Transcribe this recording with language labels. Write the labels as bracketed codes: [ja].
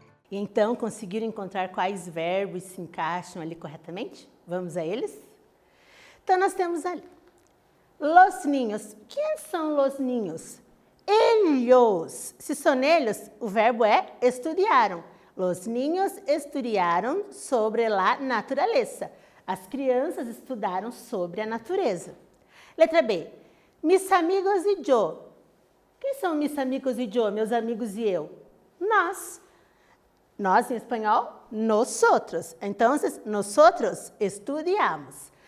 [pt] Então, conseguiram encontrar quais verbos se encaixam ali corretamente? Vamos a eles? Então, nós temos ali. [es] Los niños. [pt] Quem são [es] los niños? Ellos. [pt] Se são eles, o verbo é estudiaram. [es] Los niños estudiaram sobre la naturaleza. [pt] As crianças estudaram sobre a natureza. Letra B. [es] Mis amigos y yo. [pt] Quem são mis amigos y yo? Meus amigos e eu? Nós. Nós, em espanhol, nosotros. Então, [es] nosotros estudiamos.